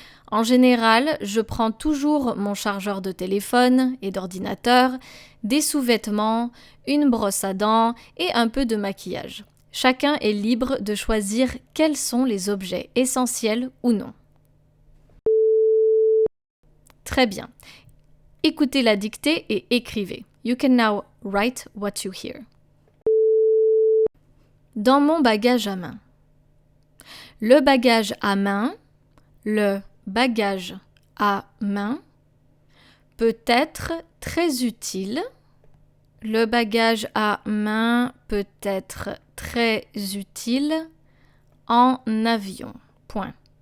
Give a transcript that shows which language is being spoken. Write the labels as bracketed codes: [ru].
[fr] En général, je prends toujours mon chargeur de téléphone et d'ordinateur, des sous-vêtements, une brosse à dents et un peu de maquillage. Chacun est libre de choisir quels sont les objets essentiels ou non. Très bien. Écoutez la dictée et écrivez. [en] You can now write what you hear. [fr] Dans mon bagage à main. Le bagage à main, le bagage à main peut être très utile. Le bagage à main peut être très utile en avion. Point.